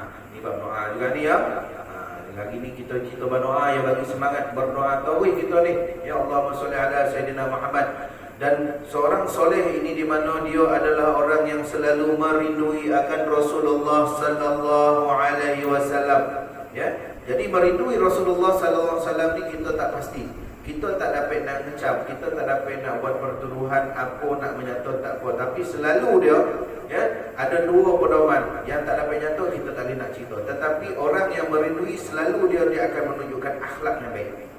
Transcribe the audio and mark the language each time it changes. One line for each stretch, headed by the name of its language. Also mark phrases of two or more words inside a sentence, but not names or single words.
Malay: Ni bab doa juga ni ya. Lagi ni kita berdoa ya, bagi semangat berdoa tawi kita ni.
Arabic: يا اللهم صل على سيدنا محمد.
Malay: Dan seorang soleh ini di mana dia adalah orang yang selalu merindui akan
Arabic: رسول الله صلى الله عليه وسلم.
Malay: Ya. Jadi merindui
Arabic: رسول الله صلى الله عليه وسلم
Malay: ni kita tak pasti. Kita tak dapat nak ngecap, kita tak dapat nak buat pertuduhan apa, nak menyata tak apa. Tapi selalu dia, ya, ada dua pedoman. Yang tak dapat nyata, kita tak boleh nak cerita. Tetapi orang yang merindui selalu dia akan menunjukkan akhlak yang baik.